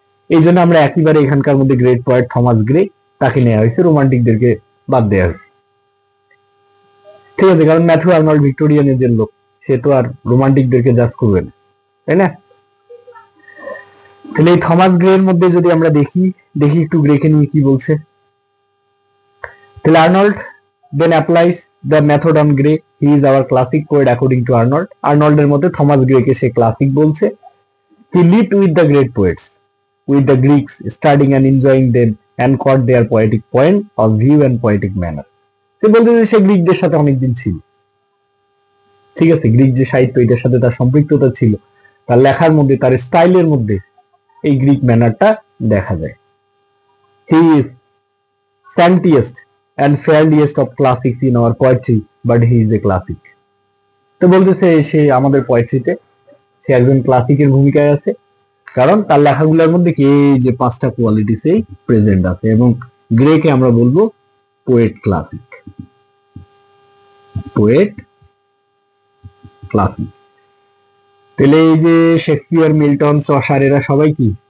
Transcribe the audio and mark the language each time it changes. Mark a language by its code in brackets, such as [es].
[bn] এই জন্য আমরা একেবারে এখানকার মধ্যে গ্রেট পয়েট থমাস গ্রে তাকে নেওয়া হয়েছে, রোমান্টিকদেরকে বাদ দেওয়া হয়েছে, ঠিক আছে। কারণ ম্যাথু আর্নল্ড ভিক্টোরিয়ান এজের লোক, সে তো আর রোমান্টিকদেরকে জাজ করবে না, তাই না? তাহলে এই থমাস গ্রে এর মধ্যে যদি আমরা দেখি একটু গ্রেকে নিয়ে কি বলছে। [en] তাহলে Arnold then applies the method on Gray. He is our classic poet according to Arnold. [bn] আর্নল্ডের মধ্যে থমাস গ্রেকে সে ক্লাসিক বলছে। [en] He lived with the great poets, with the Greeks, studying and enjoying them and caught their poetic point of view and poetic manner. [bn] সে বলতে যে সে গ্রিকদের সাথে অনেকদিন ছিল, ঠিক আছে। Greek যে সাহিত্য এটার সাথে তার সম্পৃক্ততা ছিল, তার লেখার মধ্যে, তার স্টাইলের মধ্যে এই গ্রিক ম্যানারটা দেখা যায়। [en] He is scantiest and fairliest of classics in our poetry, but he is a classic. [bn] তো বলতেছে সে আমাদের পোয়েট্রিতে সে একজন ক্লাসিকের ভূমিকায় আছে, কারণ তার লেখাগুলোর মধ্যে কি এই যে পাঁচটা কোয়ালিটিসই প্রেজেন্ট আছে, এবং গ্রেকে আমরা বলবো পোয়েট ক্লাসিক, পোয়েট ক্লাসিক। তাহলে এই যে শেক্সপিয়ার, মিল্টন, চসার, এরা সবাই কি